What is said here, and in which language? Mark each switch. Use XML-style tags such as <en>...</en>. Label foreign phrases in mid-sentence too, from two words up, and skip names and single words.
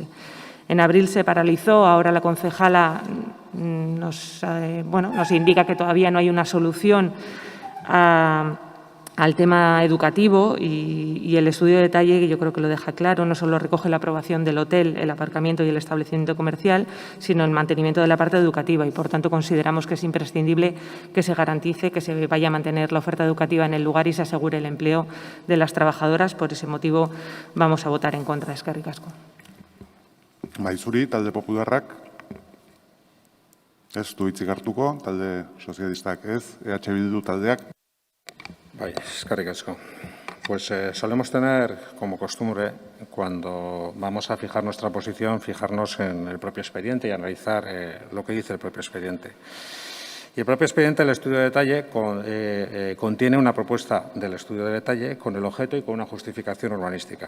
<es>En abril se paralizó, ahora la concejala nos indica que todavía no hay una solución al tema educativo y el estudio de detalle, que yo creo que lo deja claro, no solo recoge la aprobación del hotel, el aparcamiento y el establecimiento comercial, sino el mantenimiento de la parte educativa y, por tanto, consideramos que es imprescindible que se garantice que se vaya a mantener la oferta educativa en el lugar y se asegure el empleo de las trabajadoras. Por ese motivo vamos a votar en contra.</es> <eu>Eskerrik asko. Zuri, talde popularrak, ez du hitzik hartuko, talde sozialistak ez, EH Bildu taldeak. Eskerrik asko.</eu> <es>Pues solemos tener como costumbre, cuando vamos a fijar nuestra posición, fijarnos en el propio expediente y analizar lo que dice el propio expediente. Y el propio expediente del estudio de detalle contiene una propuesta del estudio de detalle con el objeto y con una justificación urbanística.</es>